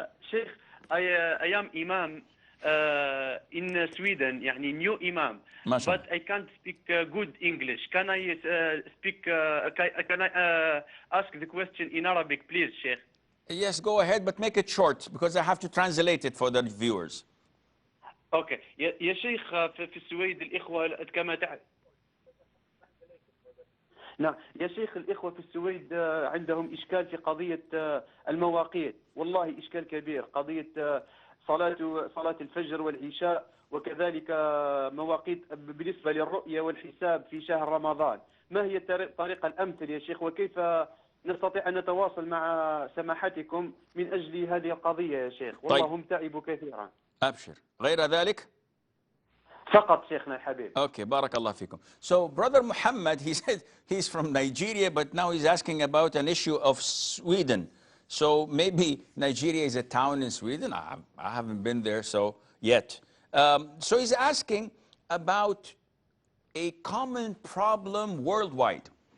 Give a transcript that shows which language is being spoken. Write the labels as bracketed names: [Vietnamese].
[English] Sheikh, I am Imam in Sweden, يعني new Imam. But I can't speak good English. Can I speak? Can I ask the question in Arabic, please, Sheikh? Yes, go ahead, but make it short because I have to translate it for the viewers. Okay. [Arabic] يا شيخ في السويد الإخوة كما تعرف. نعم يا شيخ الإخوة في السويد عندهم إشكال في قضية المواقيت. والله إشكال كبير. قضية صلاة الفجر والعشاء وكذلك مواقيت بالنسبة للرؤية والحساب في شهر رمضان. ما هي الطريقة الأمثل يا شيخ وكيف نستطيع أن نتواصل مع سماحتكم من أجل هذه القضية يا شيخ؟ والله هم تعبوا كثيرا. أبشر. غير ذلك؟ فقط شيخنا الحبيب. [English] Okay, barakallah fikum. So brother Muhammad, he said he's from Nigeria, but now he's asking about an issue of Sweden. So maybe Nigeria is a town in Sweden. I haven't been there yet. So he's asking about a common problem worldwide.